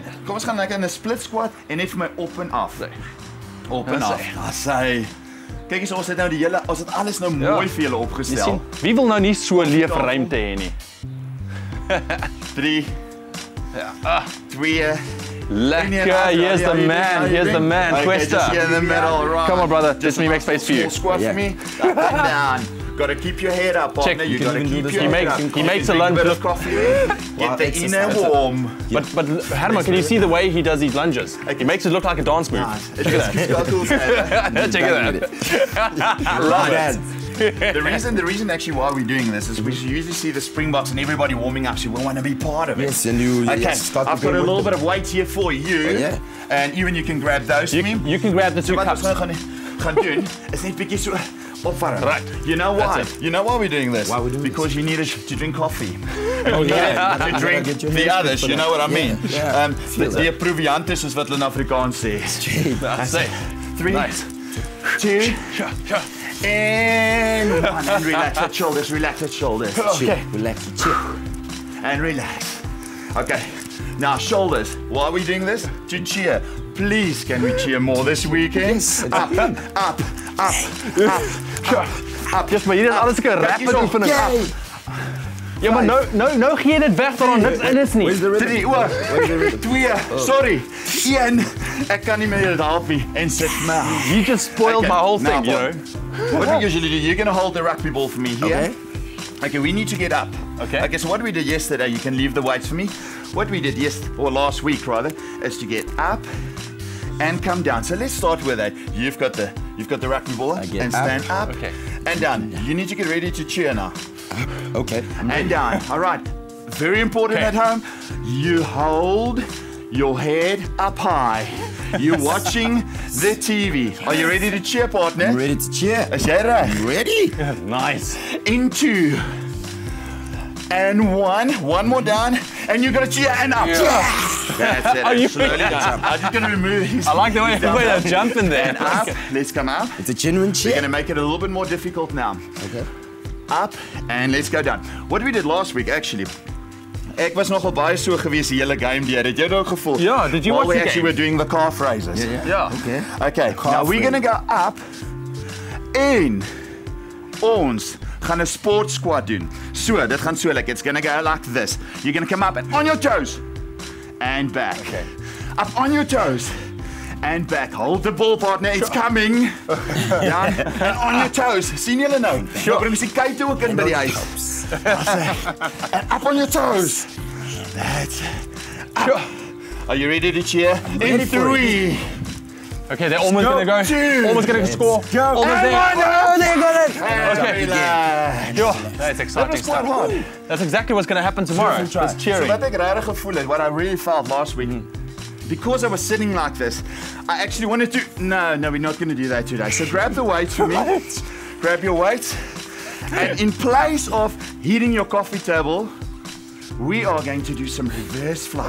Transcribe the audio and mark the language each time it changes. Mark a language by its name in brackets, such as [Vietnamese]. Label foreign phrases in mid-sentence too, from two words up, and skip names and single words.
[Afrikaans] Kom ons gaan lekker in 'n [English] split squat [Afrikaans] en net vir my op en af. Op en af. Asai. Kyk eens, ons het nou ons het alles nou mooi vir julle opgestel. Wie wil nou nie so leef ruimte hê nie? 3 2 Lekker, [English] here's the man, Questa. Just here in the middle, right. Come on, brother, just me make space for you. Squat for me, up and down. Gotta keep your head up, partner. You gotta keep your head up. He makes a lunge look coffee. Get the inner warm. But Herman, can you see the way he does these lunges? He makes it look like a dance move. Check it out. Check it out. I love that. The reason actually why we're doing this is we usually see the Springboks and everybody warming up, so we want to be part of it. Yes, and you I've got a little bit of weight here for you. And even you can grab those for me. You can grab the two cups. [Afrikaans] Wat ons gaan doen is net bietjie so opwarm. [English] Right. You know why? You know why we're doing this? Why we're doing Because you need to drink coffee. Oh to drink the others, you know what I mean? [Afrikaans] Die proviantes is wat hulle in Afrikaans sê. [English] Say 3 2 and 1 and relax your shoulders, Okay. Relax, chill. and relax. Okay, now shoulders. Why are we doing this? To cheer. Please, can we cheer more this weekend? Yes. Up. Yes, [Afrikaans] maar hier is alles 'n rapid oefening. Ja, maar nou gee jy dit weg dat daar niks in is nie. 3 2 sorry. 1 ek kan nie meer dit help nie en sit maar. [English] You just spoiled my whole thing, you know. What we usually do, you're going to hold the rugby ball for me here. Okay, we need to get up. Okay, so what we did yesterday, you can leave the weights for me. What we did last week rather, is to get up and come down. So let's start with that. You've got the rugby ball and stand up and down. You need to get ready to cheer now. Okay. And down. All right. Very important at home. You hold your head up high. You're watching the TV. Are you ready to cheer, partner? I'm ready to cheer. [Afrikaans] Is jy reg? [English] Ready? Nice. In 2 and 1. One more down, and you're gonna cheer and up. That's it. Are you Slowly jump. I'm just gonna remove his. I like the way they're jumping there. And up. Let's come up. It's a genuine cheer. We're gonna make it a little bit more difficult now. Okay. Up and let's go down. What we did last week actually. [Afrikaans] Ek was nogal baie so gewees die hele game deur. Het jy dit ook gevoel? [English] Yeah, did you watch the game? We actually were doing the calf raises. Yeah. Okay. Now we're going to go up [Afrikaans] en ons gaan 'n sport squat doen. [English] So, [Afrikaans] dit gaan so [English] like it's going to go like this. You're going to come up and on your toes and back. Up on your toes and back. Hold the ball, partner. It's coming. Down and on your toes. [Afrikaans] Sien julle nou? Sure. Bring die kyk toe ook in by die huis. [English] And up on your toes. That's it. Up. Are you ready to cheer? In 3. Okay, they're almost going to go. 2. Almost going to score. Almost there. Oh, they got it. Okay. Relax. That's exciting That was quite hard. That's exactly what's going to happen tomorrow. Just So cheering. [Afrikaans] wat ek regtig gevoel het, [English] what I really felt last week, because I was sitting like this, I actually wanted to, no, we're not going to do that today. So grab the weights for me. Grab your weights. And in place of hitting your coffee table, we are going to do some reverse flies.